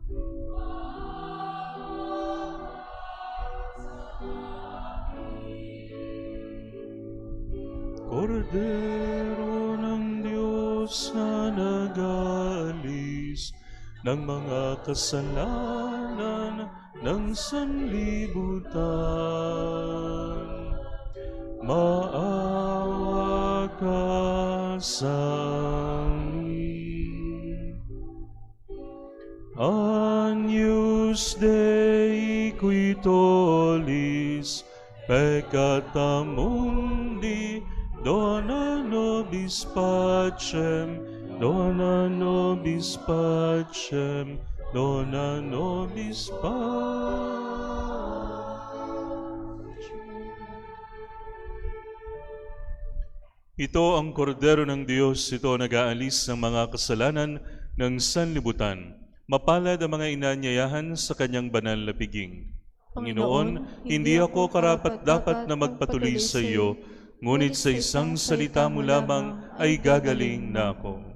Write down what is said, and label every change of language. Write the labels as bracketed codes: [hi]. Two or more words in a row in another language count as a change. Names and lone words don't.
[tl] Kordero ng Diyos na nag-aalis ng mga kasalanan ng sanlibutan, maawa ka sa amin. [la] Agnus Dei qui tollis peccata mundi, dona nobis pacem, dona nobis pacem, dona nobis pacem. [tl] Ito ang kordero ng Diyos, ito nag-aalis ng mga kasalanan ng sanlibutan. Mapalad ang mga inanyayahan sa kanyang banal na piging. Panginoon, hindi ako karapat-dapat na magpatuloy sa iyo, ngunit sa isang salita mo lamang ay gagaling na ako.